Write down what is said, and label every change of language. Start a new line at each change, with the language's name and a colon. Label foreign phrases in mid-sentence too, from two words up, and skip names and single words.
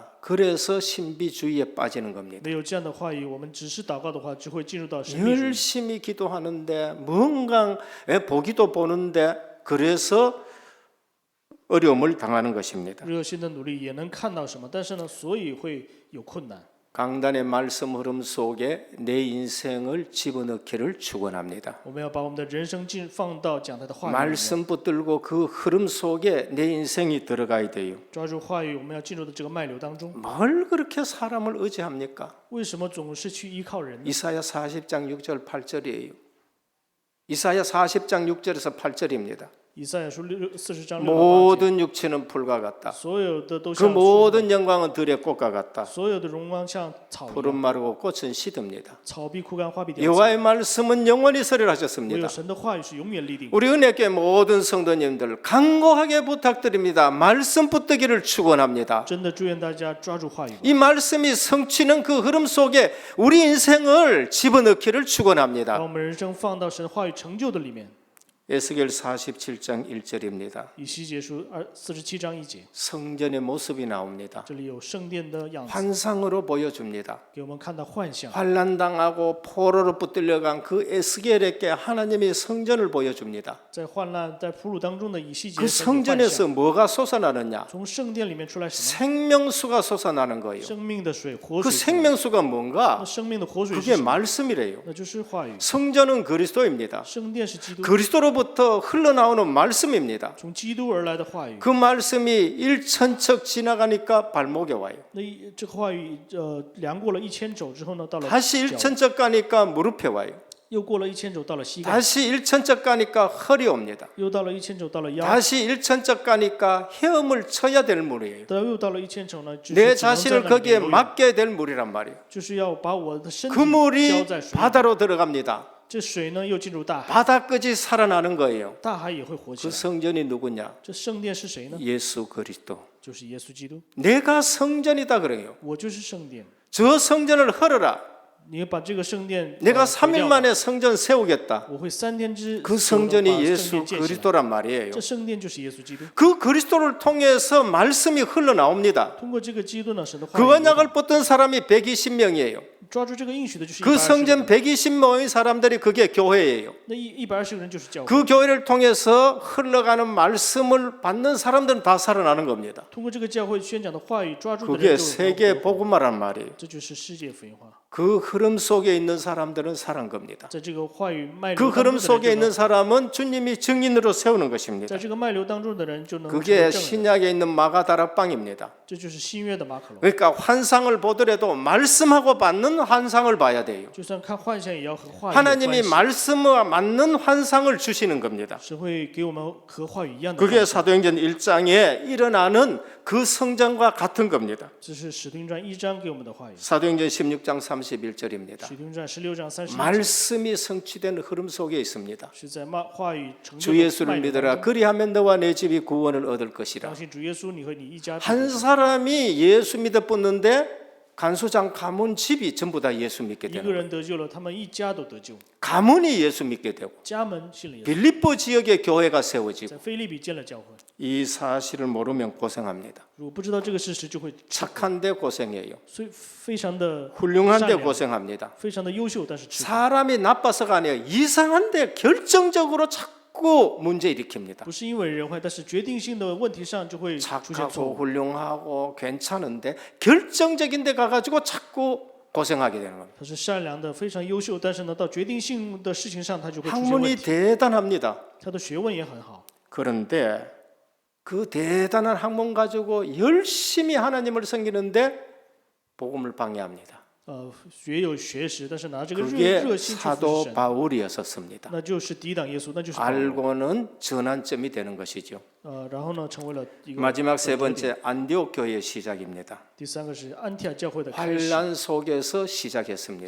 Korean: 그래서 신비주의에 빠지는 겁니다.
Chinese: 没有这样的话语，我们只是祷告的话，就会进入到神秘主义。
Korean: 열심히 기도하는데 뭔가 보기도 보는데 그래서 어려움을 당하는 것입니다.
Chinese: 热心的努力也能看到什么，但是呢，所以会有困难。
Korean: 강단의 말씀 흐름 속에 내 인생을 집어넣기를 축원합니다.
Chinese: 我们要把我们的人生放到讲他的话语里面，
Korean: 말씀 붙들고 그 흐름 속에 내 인생이 들어가야 돼요.
Chinese: 抓住话语，我们要进入到这个脉流当中。
Korean: 뭘 그렇게 사람을 의지합니까?
Chinese: 为什么总是去依靠人呢？
Korean: 이사야 40장 6절 8절이에요. 이사야 40장 6절에서 8절입니다.
Chinese: 以赛亚书40章6到8节，
Korean: 모든 육체는 풀과 같다.
Chinese: 所有的都
Korean: 그
Chinese: 像树木，
Korean: 모든 영광은 들의 꽃과 같다.
Chinese: 所有的荣光像草一
Korean: 푸른
Chinese: 样，
Korean: 마르고 꽃은 시듭니다.
Chinese: 草必枯干，花必凋谢。
Korean: 여호와의 말씀은 영원히
Chinese: 唯
Korean: 설을하셨습니다.
Chinese: 有神的话语是永远立定。
Korean: 우리 은혜교회 모든 성도님들 간곡하게 부탁드립니다. 말씀 붙들기를 축원합니다.
Chinese: 真的祝愿大家抓住话语吧，
Korean: 이 말씀이 성취는 그 흐름 속에 우리 인생을 집어넣기를
Chinese: 把
Korean: 축원합니다.
Chinese: 我们人生放到神话语成就的里面。
Korean: 에스겔 47장 1절입니다.
Chinese: 以西结书47章1节，
Korean: 성전의 모습이 나옵니다.
Chinese: 这里有圣殿的样子，
Korean: 환상으로 보여줍니다.
Chinese: 给我们看到幻象。
Korean: 환난당하고 포로로 붙들려간 그 에스겔에게 하나님의 성전을 보여줍니다.
Chinese: 在患难、在俘虏当中的以西结
Korean: 그
Chinese: 神的幻
Korean: 성전에서
Chinese: 象，
Korean: 뭐가 솟아나느냐?
Chinese: 从圣殿里面出来什么？
Korean: 생명수가 솟아나는 거예요.
Chinese: 生命的水，活
Korean: 그
Chinese: 水出来。
Korean: 생명수가 뭔가?
Chinese: 那生命的活水是
Korean: 그게
Chinese: 什么？
Korean: 말씀이래요.
Chinese: 那就是话语。
Korean: 성전은 그리스도입니다.
Chinese: 圣殿是基督，
Korean: 그리스도로부터 흘러나오는 말씀입니다.
Chinese: 从基督而来的话语。
Korean: 그 말씀이 일천척 지나가니까 발목에 와요.
Chinese: 那这个话语量过了1000肘之后呢，到了
Korean: 다시
Chinese: 脚，
Korean: 일천척 가니까 무릎에 와요.
Chinese: 又过了1000肘到了膝盖，
Korean: 다시 일천척 가니까 허리 옵니다.
Chinese: 又到了1000肘到了腰，
Korean: 다시 일천척 가니까 헤엄을 쳐야 될 물이에요.
Chinese: 又到了1000肘呢，就是
Korean: 내
Chinese: 只能在
Korean: 자신을
Chinese: 那里
Korean: 거기에
Chinese: 游泳，
Korean: 맡겨야 될 물이란 말이에요.
Chinese: 就是要把我的身体
Korean: 그
Chinese: 浇
Korean: 물이
Chinese: 在水里，
Korean: 바다로 들어갑니다.
Chinese: 这水呢又进入大海，
Korean: 바다까지 살아나는 거예요.
Chinese: 大海也会活起
Korean: 그
Chinese: 来。
Korean: 성전이 누구냐?
Chinese: 这圣殿是谁呢？
Korean: 예수 그리스도.
Chinese: 就是耶稣基督。
Korean: 내가 성전이다 그래요.
Chinese: 我就是圣殿，
Korean: 저 성전을 헐어라.
Chinese: 你把这个圣殿
Korean: 내가
Chinese: 毁
Korean: 3일
Chinese: 掉吧，
Korean: 만에 성전 세우겠다.
Chinese: 我会3天之
Korean: 그
Chinese: 久地
Korean: 성전이
Chinese: 把圣
Korean: 예수
Chinese: 殿建起来。
Korean: 그리스도란 말이에요.
Chinese: 这圣殿就是耶稣基督。
Korean: 그 그리스도를 통해서 말씀이 흘러나옵니다.
Chinese: 通过这个基督呢，神的话
Korean: 그
Chinese: 语
Korean: 언약을 붙든 사람이 120명이에요.
Chinese: 抓住这个应许的就是
Korean: 그
Chinese: 120
Korean: 성전 120명의 사람들이 그게 교회예요.
Chinese: 那120个人就是教会。
Korean: 그 교회를 통해서 흘러가는 말씀을 받는 사람들은 다 살아나는 겁니다.
Chinese: 通过这个教会宣讲的话语，抓住的
Korean: 그게
Chinese: 人就有
Korean: 세계
Chinese: 福。
Korean: 복음화란 말이에요.
Chinese: 这就是世界福音化。
Korean: 그 흐름 속에 있는 사람들은 살은 겁니다.
Chinese: 在这个话语脉
Korean: 그
Chinese: 流当
Korean: 흐름
Chinese: 中的
Korean: 속에
Chinese: 人
Korean: 있는
Chinese: 就能，
Korean: 사람은 주님이 증인으로 세우는 것입니다.
Chinese: 在这个脉流当中的人就能成为
Korean: 그게
Chinese: 证人。
Korean: 신약에 있는 마가다락방입니다.
Chinese: 这就是新约的马可龙。
Korean: 그러니까 환상을 보더라도 말씀하고 받는 환상을 봐야 돼요.
Chinese: 就算看幻象，也要和话语有关
Korean: 하나님이
Chinese: 系。
Korean: 말씀과 맞는 환상을 주시는 겁니다.
Chinese: 是会给我们和话语一样的
Korean: 그게
Chinese: 幻象。
Korean: 사도행전 1장에 일어나는 그 성장과 같은 겁니다.
Chinese: 这是使徒行传1章给我们的话语。
Korean: 사도행전 16장 31절입니다.
Chinese: 使徒行传16章31节
Korean: 말씀이 성취된 흐름 속에 있습니다.
Chinese: 是在话语成就
Korean: 주
Chinese: 的脉
Korean: 예수를
Chinese: 流当
Korean: 믿으라.
Chinese: 中。
Korean: 그리하면 너와 내 집이 구원을 얻을 것이라.
Chinese: 相信主耶稣，你和你一家必
Korean: 한
Chinese: 得救。
Korean: 사람이 예수 믿어 붙는데 간수장 가문 집이 전부 다 예수 믿게
Chinese: 一个
Korean: 되는 거예요.
Chinese: 人得救了，他们一家都得救，
Korean: 가문이 예수 믿게 되고
Chinese: 家门信了耶稣，
Korean: 빌립보 지역에 교회가 세워지고
Chinese: 在腓立比建了教会。
Korean: 이 사실을 모르면 고생합니다.
Chinese: 如果不知道这个事实，就会
Korean: 착한데 고생해요.
Chinese: 所以非常的
Korean: 훌륭한데
Chinese: 善良
Korean: 고생합니다.
Chinese: 非常的优秀，但是吃苦
Korean: 사람이 나빠서가 아니에요. 이상한데 결정적으로 자꾸 문제 일으킵니다.
Chinese: 不是因为人坏，但是决定性的问题上就会出现错
Korean: 착하고
Chinese: 误。
Korean: 훌륭하고 괜찮은데 결정적인 데 가가지고 자꾸 고생하게 되는 겁니다.
Chinese: 他是善良的，非常优秀，但是呢，到决定性的事情上，他就会出现问
Korean: 학문이
Chinese: 题。
Korean: 대단합니다.
Chinese: 他的学问也很好，
Korean: 그런데 그 대단한 학문 가지고 열심히 하나님을 섬기는데 복음을 방해합니다.
Chinese: 学有学识，但是拿这个
Korean: 그게
Chinese: 热心去服
Korean: 사도
Chinese: 侍神，
Korean: 바울이었었습니다.
Chinese: 那就是抵挡耶稣，那就是保罗
Korean: 알고는 전환점이 되는 것이죠.
Chinese: 然后呢，成为了一个
Korean: 마지막 세
Chinese: 转折点
Korean: 번째 안디옥 교회의 시작입니다.
Chinese: 第三个是安提亚教会的开始，
Korean: 환란 속에서 시작했습니다.